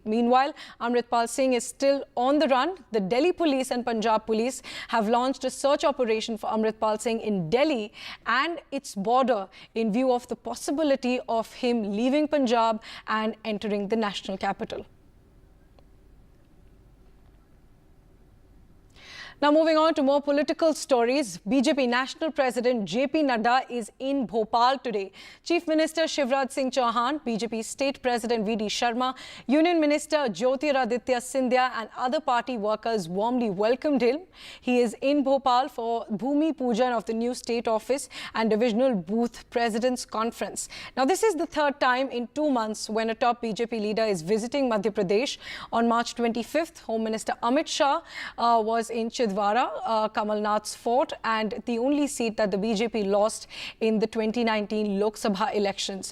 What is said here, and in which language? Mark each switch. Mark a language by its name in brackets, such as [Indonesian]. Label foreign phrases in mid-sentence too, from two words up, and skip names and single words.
[English] Meanwhile, Amritpal Singh is still on the run. The Delhi police and Punjab police have launched a search operation for Amritpal Singh in Delhi and its border in view of the possibility of him leaving Punjab and entering the national capital. Now, moving on to more political stories, BJP National President JP Nadda is in Bhopal today. Chief Minister Shivraj Singh Chauhan, BJP State President VD Sharma, Union Minister Jyotiraditya Scindia and other party workers warmly welcomed him. He is in Bhopal for Bhumi Pujan of the new state office and divisional booth presidents conference. Now, this is the third time in 2 months when a top BJP leader is visiting Madhya Pradesh. On March 25th, Home Minister Amit Shah was in Chidwara, Kamal Nath's fort, and the only seat that the BJP lost in the 2019 Lok Sabha elections.